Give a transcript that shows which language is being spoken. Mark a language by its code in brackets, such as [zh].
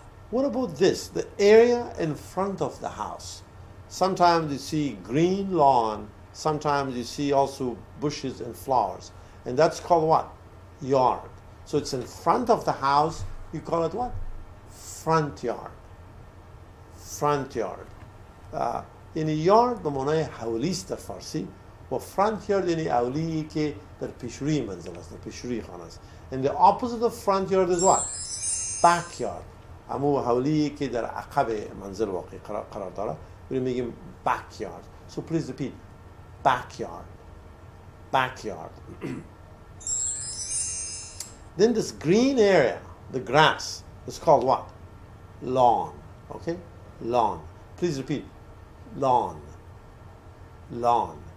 [en] What about this? The area in front of the house. Sometimes you see green lawn, sometimes you see also bushes and flowers. And that's called what? Yard. So it's in front of the house, you call it what? Front yard. Front yard. In a yard [fa] به معنای حولی است در فارسی، و [en] front yard [fa] یعنی حولی که در پیشروی منزل است، در پیشروی خانه است. [en] And the opposite of front yard is what? Backyard. [fa] همون حولی که در عقب منزل واقعی قرار داره، میگیم backyard. [en] So please repeat, backyard. Backyard. Then this green area, the grass, is called what? Lawn. Okay? Lawn. Please repeat. Lawn. Lawn.